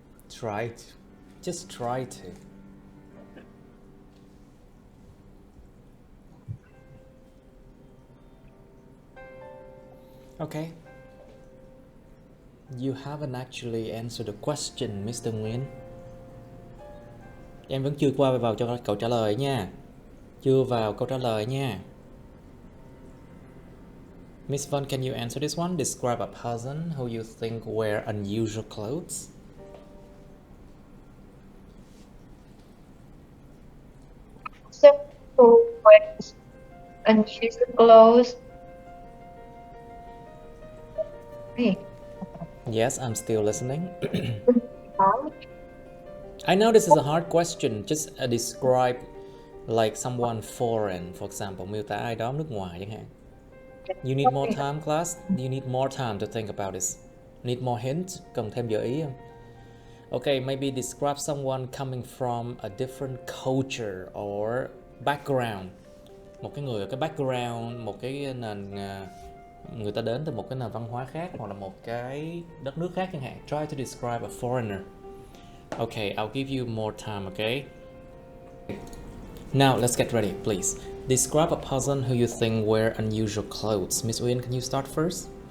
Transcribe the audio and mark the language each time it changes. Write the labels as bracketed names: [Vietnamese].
[English] Try to. Just try to. Okay. You haven't actually answered the question, Mr. Nguyễn. [Vietnamese] Em vẫn chưa qua vào cho câu trả lời nha. Chưa vào câu trả lời nha. [English] Miss Vân, can you answer this one? Describe a person who you think wear unusual clothes. So who wears unusual clothes? Hey. Yes, I'm still listening. I know this is a hard question. Just describe like someone foreign, for example, [Vietnamese] miêu tả ai đó nước ngoài chẳng hạn. [English] You need more time, class? You need more time to think about this. Need more hints? [Vietnamese] Cần thêm gợi ý không? [English] Okay, maybe describe someone coming from a different culture or background. [Vietnamese] Một cái người ở cái background, một cái nền người ta đến từ một cái nền văn hóa khác hoặc là một cái đất nước khác chẳng hạn. [English] Try to describe a foreigner. Okay, I'll give you more time, okay? Now, let's get ready, please. Describe a person who you think wear unusual clothes. Miss Uyên, can you start first?